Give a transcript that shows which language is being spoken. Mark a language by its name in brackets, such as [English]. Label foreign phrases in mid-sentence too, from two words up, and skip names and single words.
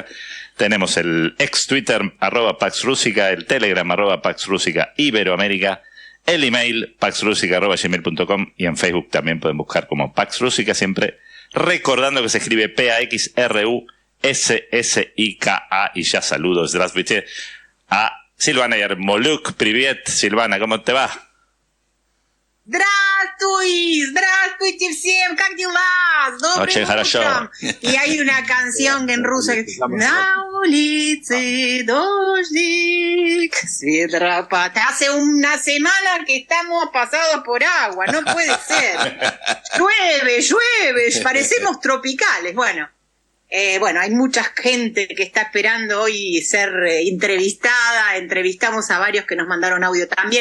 [Spanish] Tenemos el ex Twitter @Pax Rústica, el Telegram @Pax Rústica Iberoamérica, el email paxrusica@gmail.com y en Facebook también pueden buscar como Pax Rústica, siempre recordando que se escribe PAXRUSSIKA. Y ya saludos, здравствуйте, a Silvana Yarmoluk. Привет, Silvana, ¿cómo te va? [Russian] Здравствуйте всем, как дела? Доброе утро. [Spanish] Y hay una canción en ruso que dice: [Russian] На улице дождик, светропад. [Spanish] Hace una semana que estamos pasados por agua, no puede ser. Llueve, parecemos tropicales. Bueno, hay mucha gente que está esperando hoy ser entrevistada. Entrevistamos a varios que nos mandaron audio también.